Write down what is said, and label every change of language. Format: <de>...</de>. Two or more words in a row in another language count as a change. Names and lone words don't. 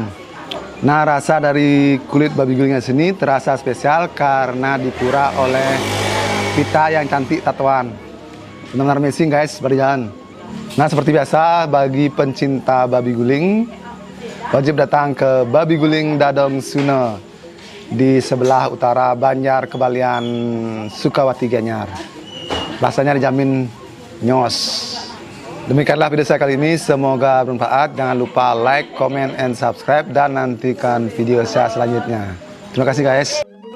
<id>Nah, rasa dari kulit babi gulingnya sini terasa spesial karena dipura oleh pita yang cantik tatoan. Benar-benar</id> <en>amazing guys,</en> <id>berjalan. Nah, seperti biasa bagi pencinta babi guling wajib datang ke Babi Guling Dadong Suno di sebelah utara Banjar Kebalian Sukawati Gianyar. Rasanya dijamin nyos. Demikianlah video saya kali ini, semoga bermanfaat. Jangan lupa</id> <en>like, comment, and subscribe</en> <id>dan nantikan video saya selanjutnya. Terima kasih guys.</id>